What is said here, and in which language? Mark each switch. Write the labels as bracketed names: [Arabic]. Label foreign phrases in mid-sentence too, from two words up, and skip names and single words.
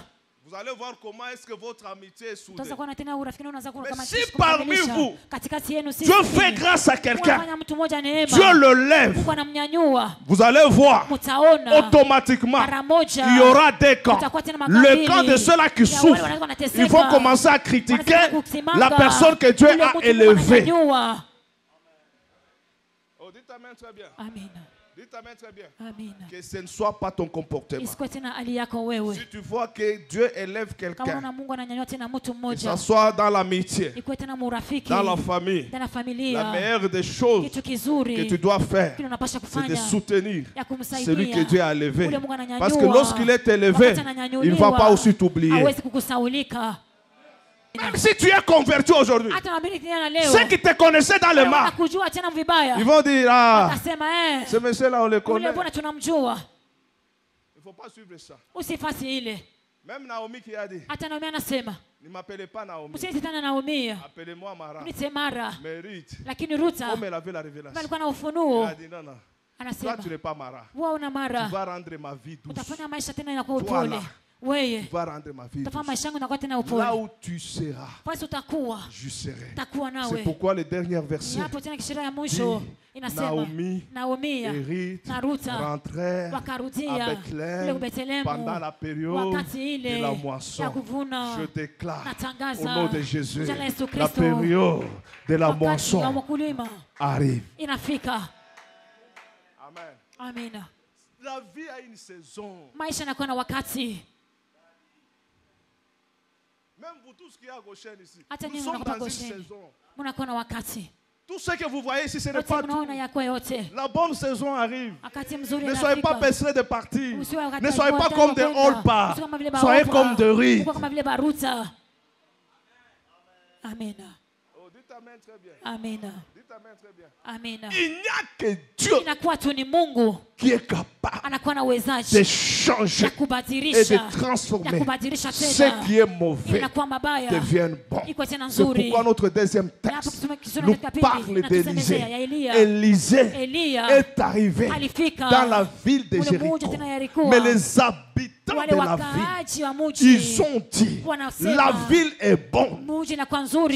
[French] vous allez voir comment est-ce que votre amitié est soudée. [Swahili] Utaweza kuwa na tena urafiki na unaweza kuwa [French] Mais [Swahili] kama si kitu [French] parmi [Swahili] kukamilisha. [French] vous, [Swahili] Katikati yenu sisi [French] Dieu fait grâce à quelqu'un, [Swahili] unafanya mtu mmoja neema, [French] Dieu le lève, [Swahili] Mungu anamnyanyua, [French] vous allez voir [Swahili] mtaona [French] automatiquement [Swahili] mara moja [French] il y aura des camps. [Swahili] kutakuwa tena makabili. [French] Le camp de ceux-là qui [Swahili] Ya wale [French] souffrent, [Swahili] wanaweza wanateseka. [French] ils vont commencer à critiquer [Swahili] Wanataka kusimanga. [French] la personne que Dieu [Swahili] Ule [French] a [Swahili] mtu Mungu [French] élevée. [Swahili] ananyanyua. [French] Oh, dites amen très bien. Amen. Dites amen très bien. [Swahili] Amina. [French] Que ce ne soit pas ton comportement. [Swahili] Isikuwe tena hali yako wewe. [French] Si tu vois que Dieu élève [Swahili] Kama [French] quelqu'un, [Swahili] unaona Mungu ananyanyua tena mtu [French] que [Swahili] mmoja, [French] ce soit dans l'amitié, [Swahili] ikuwe tena murafiki, [French] dans la famille, [Swahili] ndani ya [French] la [Swahili] familia, [French] meilleure des choses [Swahili] kitu [French] que [Swahili] kizuri [French] tu dois faire, [Swahili] kile unapasha [French] c'est de [Swahili] kufanya [French] soutenir [Swahili] ya [French] celui que Dieu [Swahili] kumsaidia [French] a élevé. [Swahili] ule Mungu ananyanyua. [French] Parce que lorsqu'il est élevé, [Swahili] Wakati ananyanyuliwa, [French] il ne va pas aussi t'oublier. [Swahili] hawezi kukusaulika. [French] Même si tu es converti aujourd'hui, [Swahili] Hata nabii kijana leo [French] ceux qui te connaissaient dans le mal, [Swahili] wanakujua tena vibaya, [French] ils vont dire, ah, [Swahili] atasema [French] ce monsieur-là, on le connaît. [Swahili] ule bwana tunamjua, [French] Il ne faut pas suivre ça. [Swahili] usifasi ile. [French] Même Naomi qui a dit, [Swahili] Hata Naomi anasema [French] ne m'appelez pas Naomi, [Swahili] msiite tena Naomi, [French] appelez-moi Mara. [Swahili] mniite Mara. [French] Mérite. [Swahili] Lakini Ruta [French] Comme elle avait la révélation. [Swahili] alikuwa na [French] Elle [Swahili] ufunuo, [French] a dit, non, non, toi [Swahili] anasema [French] tu n'es pas Mara. [Swahili] wewe una [French] Tu Mara, vas rendre ma vie douce. [Swahili] utafanya maisha tena inakuwa [French] Voilà. [Swahili] upole. Wewe [French] Tu vas rendre ma vie [Swahili] utafanya [French] douce. [Swahili] maisha yangu inakuwa tena [French] Là [Swahili] upole. [French] où tu seras, [Swahili] Basi utakuwa [French] je serai. [Swahili] takuwa [French] C'est [Swahili] nawe. [French] pourquoi le dernier verset, [Swahili] Hapo tena kisheria ya mwisho [French] dit, [Swahili] inasema Naomi Naomi [French] et Ruth [Swahili] na Ruta [French] rentrèrent à [Swahili] wakarudia kule [French] Bethléem [Swahili] Bethlehemu [French] pendant la période [Swahili] wakati [French] de [Swahili] ile [French] la [Swahili] ya [French] moisson. [Swahili] kuvuna. [French] Je déclare [Swahili] Natangaza [French] au nom de Jésus, [Swahili] jina la Yesu [French] la [Swahili] Kristo, [French] période de la [Swahili] wakati wa [French] moisson [Swahili] wakulima [French] arrive. [Swahili] inafika. [French] Amen. [Swahili] Amina. [French] La vie a une saison. [Swahili] Maisha yanakuwa na wakati. [French] Même vous tous qui êtes à Goshen ici, [Swahili] Hata [French] nous [Swahili] nyinyi [French] sommes [Swahili] mnakuwa [French] dans une [Swahili] Gosheni, [French] saison. [Swahili] mnakuwa na wakati. [French] Tout ce que vous voyez ici, ce n'est [Swahili] Wote [French] pas tout. [Swahili] mnaona yako yote. [French] La bonne saison arrive. [Swahili] Wakati mzuri [French] Ne soyez pas [Swahili] unafika. [French] pressés de partir. [Swahili] Usiwe wakati [French] Ne [Swahili] wa [French] soyez pas [Swahili] kuandaa [French] comme des [Swahili] kwenda. all-pas. Usiwe kama vile ba [French] Soyez Oprah. comme de Ruth. [Swahili] Usiwe kama vile Baruta. Amina. [French] Oh, dites amen très bien. [Swahili] Amina. [French] Dites amen très bien. [Swahili] Amina. [French] Il n'y a que Dieu [Swahili] Inakuwa tu ni Mungu [French] qui est capable [Swahili] anakuwa na [French] de [Swahili] uwezaji [French] changer [Swahili] ya [French] et de [Swahili] kubadilisha, ya [French] transformer [Swahili] kubadilisha [French] ce [Swahili] tena [French] qui est mauvais [Swahili] inakuwa mabaya [French] devienne bon. [Swahili] iko tena [French] C'est [Swahili] nzuri. [French] pourquoi notre deuxième [Swahili] Na hapo [French] texte [Swahili] tusome kisoma [French] nous [Swahili] katika pili, [French] parle [Swahili] inatusemezea ya [French] d'Élisée. [Swahili] Eliya. [French] Élisée [Swahili] Eliya [French] est arrivé [Swahili] alifika [French] dans la ville de [Swahili] ule [French] Jéricho. [Swahili] mji tena Yeriko. [French] Mais les habitants [Swahili] Wale [French] de la ville, [Swahili] wakaaji wa mji [French] ils ont dit, [Swahili] wanasema, [French] la ville est bonne. [Swahili] mji inakuwa nzuri.